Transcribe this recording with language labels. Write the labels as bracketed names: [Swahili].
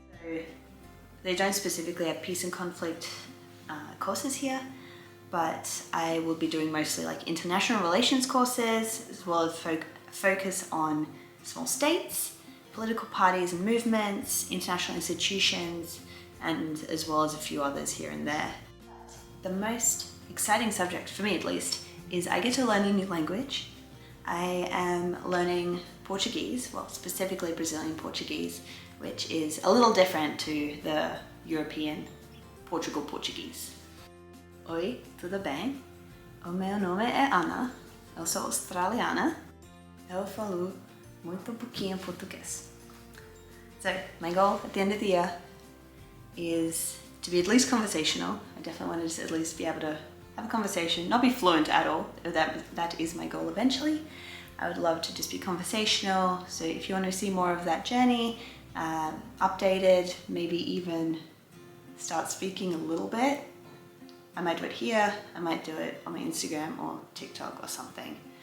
[English] So they don't specifically have peace and conflict courses here, but I will be doing mostly like international relations courses, as well as focus on small states, political parties and movements, international institutions, and as well as a few others here and there. The most exciting subject, for me at least, is I get to learn a new language. I am learning Portuguese, well, specifically Brazilian Portuguese, which is a little different to the European Portuguese. [Portuguese] Oi, tudo bem? O meu nome é Ana, eu sou australiana, eu falo muito pouquinho português. [English] So, my goal at the end of the year is to be at least conversational. I definitely wanted to at least be able to have a conversation, not be fluent at all. That is my goal eventually. I would love to just be conversational. So if you want to see more of that journey, updated, maybe even start speaking a little bit, I might do it here, I might do it on my Instagram or TikTok or something.